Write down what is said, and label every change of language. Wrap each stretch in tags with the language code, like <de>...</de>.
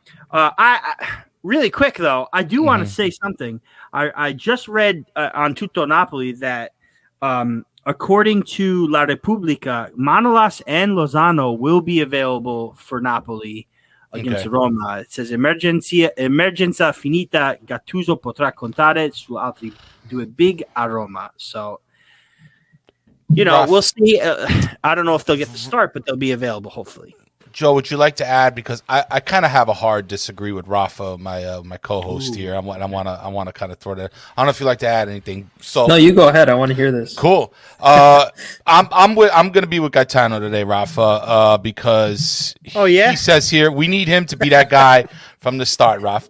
<en>I really quick though, I do want to say something. I just read on Tutto Napoli that according to La Repubblica, Manolas and Lozano will be available for Napoli against Roma. It says</en> <it>emergenza finita, Gattuso potrà contare su altri 2 big a Roma.</it> <en>So, we'll see. I don't know if they'll get the start, but they'll be available hopefully. Joe, would you like to add? Because I kind of have a hard disagree with Raffa, my co-host here. I want to kind of throw that. I don't know if you'd like to add anything. So no, you go ahead. I want to hear this. Cool. I'm going to be with Gaetano today, Raffa, because he says here we need him to be that guy from the start, Raff.</en>